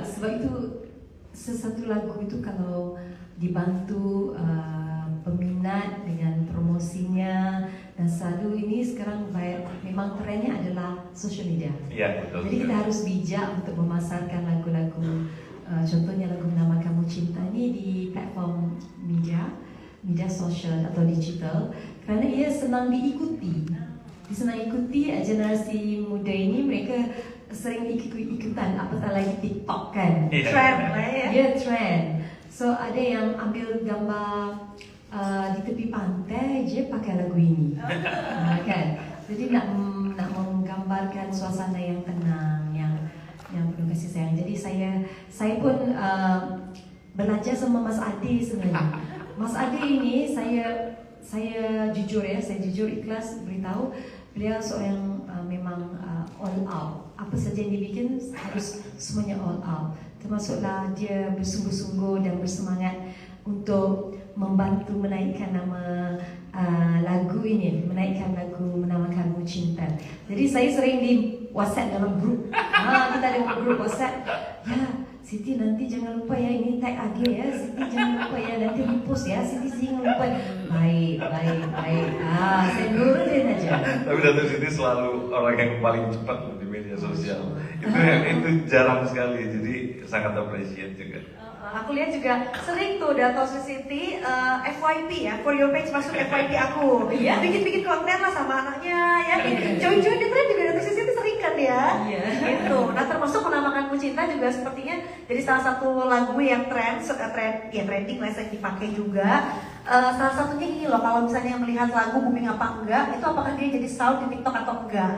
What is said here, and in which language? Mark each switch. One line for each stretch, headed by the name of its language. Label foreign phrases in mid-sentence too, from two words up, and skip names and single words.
Malay: Sebab itu sesuatu lagu itu kalau dibantu peminat dengan promosinya dan selalu ini sekarang memang trennya adalah
English: social media.
Malay: Iya, betul. Jadi kita harus bijak untuk memasarkan lagu-lagu, contohnya lagu Menama Kamu Cinta ini di platform media sosial atau digital, kerana ia senang diikuti. Generasi muda ini mereka sering ikutan, apatah lagi TikTok kan. Trend lah ya. Ya, trend. So ada yang ambil gambar di tepi pantai je pakai lagu ini, kan? Jadi nak menggambarkan suasana yang tenang, yang penuh kasih sayang. Jadi saya pun belajar sama Mas Ade sebenarnya. Mas Ade ini saya jujur ikhlas beritahu, beliau seorang memang
English: all out.
Malay: Apa saja yang dibikin harus semuanya
English: all out.
Malay: Termasuklah dia bersungguh-sungguh dan bersemangat untuk membantu menaikkan nama lagu ini, menaikkan lagu Menama Kamu Cinta. Jadi saya sering di WhatsApp dalam grup. Kita ada grup WhatsApp.
Indonesian: Ya, Siti nanti jangan lupa ya, ini tag Ade ya. Siti jangan lupa ya, nanti repost ya. Siti jangan lupa. Baik. Saya nurutin aja. Tapi Dato' Siti selalu orang yang paling cepat di media sosial. Itu jarang sekali, jadi sangat appreciate juga. Aku lihat juga sering tuh Dato' Siti FYP ya,
English: for your page
Indonesian: masuk FYP aku. Bikin konten lah sama anaknya ya. Join-join di trend juga Dato' Siti sering kan ya. Gitu. Nah termasuk Menamakanmu Cinta juga sepertinya jadi salah satu lagu yang trending lah yang dipakai juga. Salah satunya ini loh, kalau misalnya melihat lagu booming apa enggak, itu apakah dia jadi sound di TikTok atau enggak.